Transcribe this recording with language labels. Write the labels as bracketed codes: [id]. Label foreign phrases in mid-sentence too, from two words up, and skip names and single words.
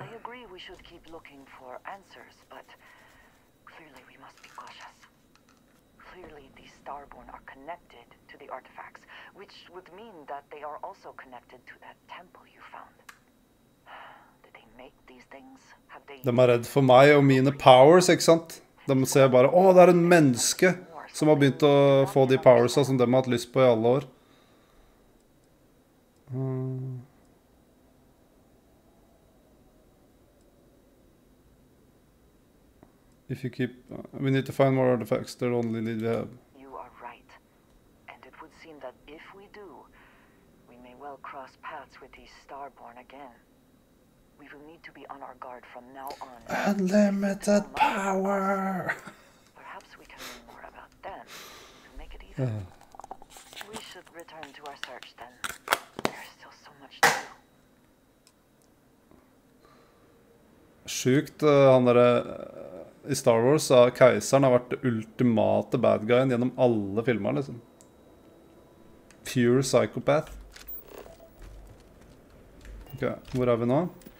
[en] I agree we should keep looking for answers, but clearly we must be cautious. Clearly these Starborn are connected to the artifacts, which would mean that they are also connected to that temple you found. Did they make these things? Have they... [no] De er redd for meg og mine powers, ikke sant? De ser bare, det er en menneske som har begynt å få de powersa som de har hatt lyst på I alle år. [en] If you keep... we need to find more artifacts. They're the only lead we have. You are right. And it would seem that if we do, we may well cross paths with these Starborn again. We will need to be on our guard from now on. Unlimited power! Perhaps we can learn more about them to make it even. We should return to our search then. There's still so much to do. [no] Sjukt, han I Star Wars har keiseren har vært det [en] ultimate bad guyen [no] gjennom alle filmer, liksom. [en] Pure psychopath. [no] Ok, hvor vi nå?